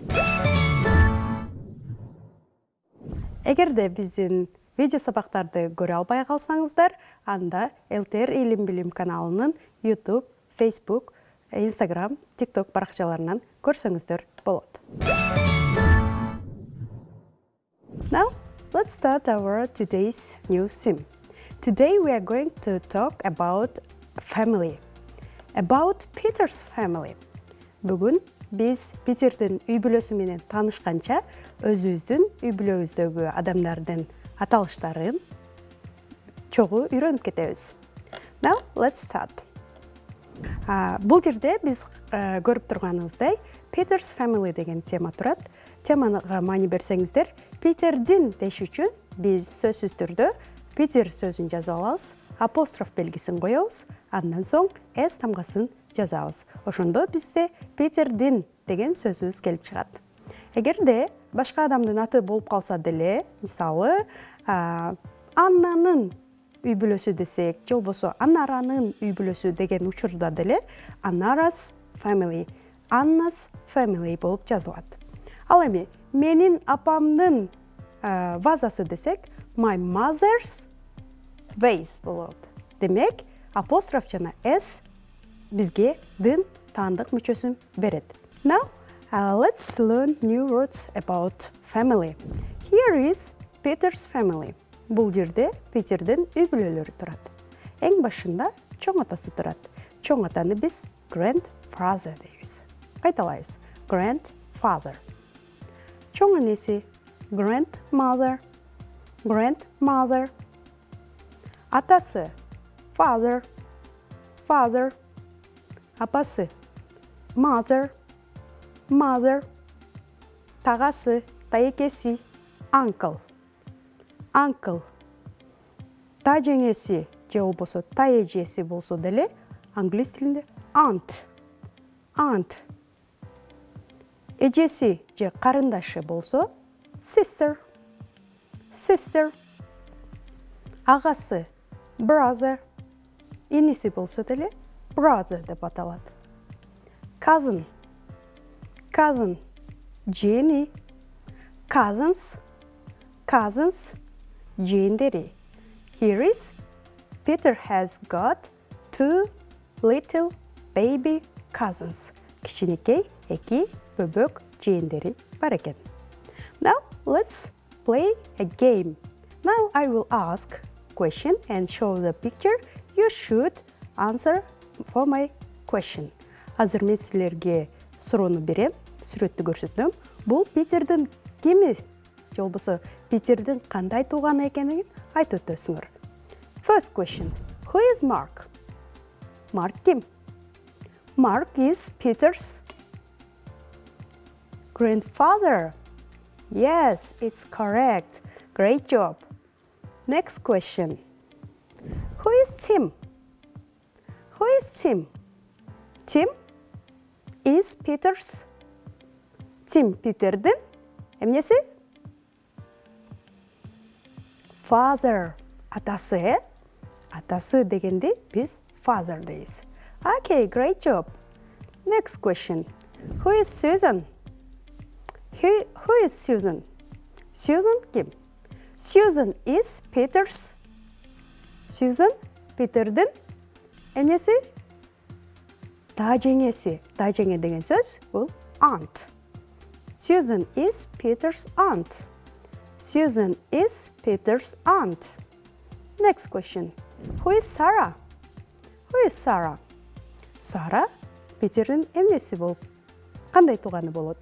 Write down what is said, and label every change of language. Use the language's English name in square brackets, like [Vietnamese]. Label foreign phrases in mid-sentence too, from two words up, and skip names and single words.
[Kyrgyz] Эгерде биздин видео сабактарды көрө албай калсаңыздар, анда ЭлТР Илим Билим каналынын YouTube, Facebook, Instagram, TikTok баракчаларынан көрсөңүздөр болот. [English] Now, let's start our today's new theme. Today we are going to talk about family. About Peter's family. [Kyrgyz] Бүгүн биз Питердин үй бүлөсү менен таанышканча, өзүбүздүн үй бүлөбүздөгү адамдардын аталыштарын чогуу үйрөнүп кетебиз. [English] Now, let's start. [Kyrgyz] Бул жерде биз көрүп турганыбыздай [English] Peter's family [Kyrgyz] деген тема турат. Темага маани берсеңиздер, Питердин деш үчүн биз сөзсүз түрдө Питер сөзүн жаза алабыз, апостроф белгисин коебуз, андан соң S тамгасын жазабыз. Ошондо бизде Питердин деген сөзүбүз келип чыгат. Эгерде башка адамдын аты болуп калса деле, мисалы, Аннанын үй бүлөсү десек, же болбосо Анаранын үй бүлөсү деген учурда деле [English] Anara's family, Anna's family [Kyrgyz] болуп жазылат. Ал эми менин апамдын вазасы десек, [English] my mother's vase болот. [Kyrgyz] Демек, апостроф жана S бизге дын таандык мүчөсүн берет. [English] Now, let's learn new words about family. Here is Peter's family. [Kyrgyz] Бул жерде Питердин үй бүлөлөрү турат. Эң башында чоң атасы турат. Чоң атаны биз grandfather дейбиз. Кайталайбыз. Grandfather. Чоң энеси grandmother. [English] Grandmother. Атасы father. Father. Апасы mother. Mother. [Kyrgyz] Тагасы, таекеси uncle. [English] Uncle. [Kyrgyz] Тажеңеси же болбосо таэжеси болсо деле англис тилинде aunt. [English] Aunt. [Kyrgyz] Эжеси же карындашы болсо sister. [English] Sister. [Kyrgyz] Агасы brother. Иниси болсо деле brother деп аталат. [English] Cousin. Cousin. [Kyrgyz] Жени. Cousins. [English] Cousins. Жендери. Here is Peter has got 2 little baby cousins. [Kyrgyz] Кичинекей эки бөбөк жендери бар экен. [English] Now, let's play a game. Now I will ask question and show the picture. You should answer for my question. [Kyrgyz] Азыр мен силерге суроону берем, сүрөттү көрсөтөм. Бул Питердин кими? Же болбосо Питердин кандай тууганы экенин айтып өтөсүңөр. [English] First question. Who is Mark? Mark ким? Mark is Peter's grandfather. Yes, it's correct. Great job. Next question. Who is Tim? Who is Tim? Tim is Peter's. [Kyrgyz] Tim Питердин эмнеси? [English] Father. [Kyrgyz] Атасы. Атасы дегенде биз father дейбиз. [English] Okay, great job. Next question. Who is Susan? Who is Susan? Susan ким? Susan is Peter's. [Kyrgyz] Susan Питердин эмнеси? Тажеңеси. Тажеңе деген сөз бул aunt. [English] Susan is Peter's aunt. Susan is Peter's aunt. Next question. Who is Sarah? Who is Sarah? [Kyrgyz] Sarah Питердин эмнеси болуп, кандай тууганы болот?